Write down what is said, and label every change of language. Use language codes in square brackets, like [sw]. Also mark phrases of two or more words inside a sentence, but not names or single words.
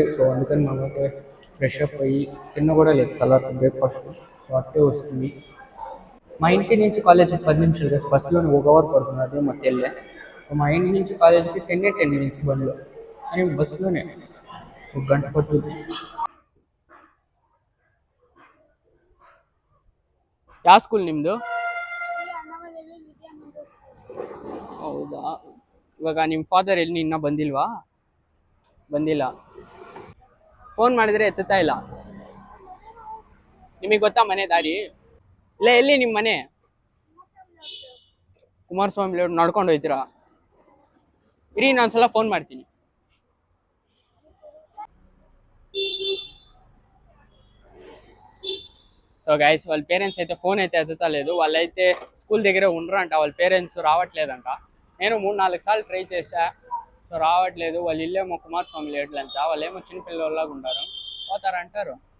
[te] సో అందుకని మనమైతే [en] fresh up [te] అయ్యి తిన్న కూడా లేదు తలారి బ్రేక్ఫాస్ట్. సో అట్టే వస్తుంది. మా ఇంటి నుంచి కాలేజ్ 10 నిమిషాలు గైస్, బస్సులోనే 1 అవర్ పడుతుంది, అదే మా తెల్లే. సో మా ఇంటి నుంచి కాలేజీకి 10 మినిట్స్ బండిలో, కానీ బస్సులోనే 1 గంట పడుతుంది. [kn] ಯಾವ ಸ್ಕೂಲ್ ನಿಮ್ಮದು? ಹೌದಾ, ಇವಾಗ ನಿಮ್ಮ ಫಾದರ್ ಎಲ್ಲಿ ಇನ್ನೂ ಬಂದಿಲ್ಲ. ಫೋನ್ ಮಾಡಿದ್ರೆ ಎತ್ತುತ್ತಾ ಇಲ್ಲ. ನಿಮಗೆ ಗೊತ್ತಾ ಮನೆ ದಾರಿ? ಇಲ್ಲ, ಎಲ್ಲಿ ನಿಮ್ಮ ಮನೆ? ಕುಮಾರಸ್ವಾಮಿ ಲೇಔಟ್ ನಡ್ಕೊಂಡು ಹೋಗ್ತೀರಾ? ಇರಿ, ಇನ್ನೊಂದ್ಸಲ ಫೋನ್ ಮಾಡ್ತೀನಿ. [te] సో గైస్, వాళ్ళ పేరెంట్స్ అయితే ఫోన్ అయితే ఎత్తలేదు. వాళ్ళైతే స్కూల్ దగ్గర ఉండరంట, వాళ్ళ పేరెంట్స్ రావట్లేదంట. నేను 3-4 సార్లు ట్రై చేశా, సో రావట్లేదు. వాళ్ళు ఇల్లేమో కుమారస్వామి లేట్లంట, వాళ్ళేమో చిన్నపిల్లలాగా ఉంటారు, పోతారంటారు.